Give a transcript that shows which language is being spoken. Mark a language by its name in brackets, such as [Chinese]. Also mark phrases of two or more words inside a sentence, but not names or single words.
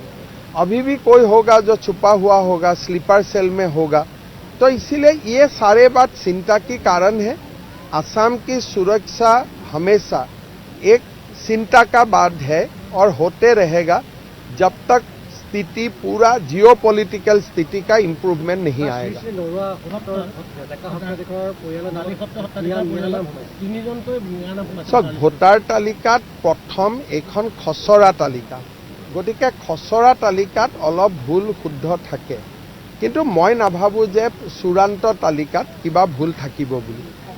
[Hindi] अभी भी कोई होगा जो छुपा हुआ होगा, स्लीपर सेल में होगा, तो इसीलिए ये सारे बात चिंता की कारण है। असम की सुरक्षा हमेशा एक चिंता का बात है और होते रहेगा जब तक स्थिति पूरा जियोपॉलिटिकल स्थिति का इम्प्रूवमेंट नहीं आएगा। [Assamese] ভোটাৰ তালিকাত প্ৰথম এখন খচৰা তালিকা, গতিকে খচৰা তালিকাত অলপ ভুল শুদ্ধ থাকে, কিন্তু মই নাভাবোঁ যে চূড়ান্ত তালিকাত কিবা ভুল থাকিব বুলি।